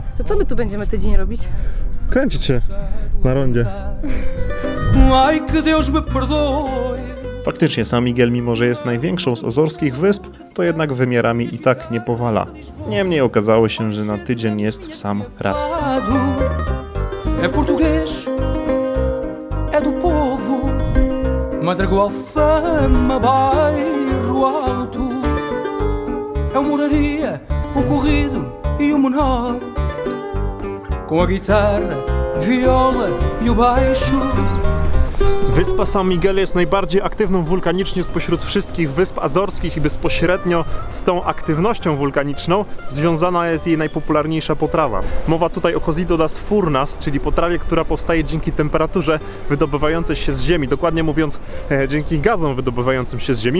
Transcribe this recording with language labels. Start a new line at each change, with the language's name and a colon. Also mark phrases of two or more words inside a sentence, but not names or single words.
Polish: To co my tu będziemy tydzień robić? Kręcić się na rondzie. Faktycznie São Miguel, mimo że jest największą z azorskich wysp, to jednak wymiarami i tak nie powala. Niemniej okazało się, że na tydzień jest w sam raz.
Portuguese: Com a guitarra, viola e o baixo.
Polish: Wyspa São Miguel jest najbardziej aktywną wulkanicznie spośród wszystkich wysp azorskich i bezpośrednio z tą aktywnością wulkaniczną związana jest jej najpopularniejsza potrawa. Mowa tutaj o Cozido das Furnas, czyli potrawie, która powstaje dzięki temperaturze wydobywającej się z ziemi, dokładnie mówiąc dzięki gazom wydobywającym się z ziemi.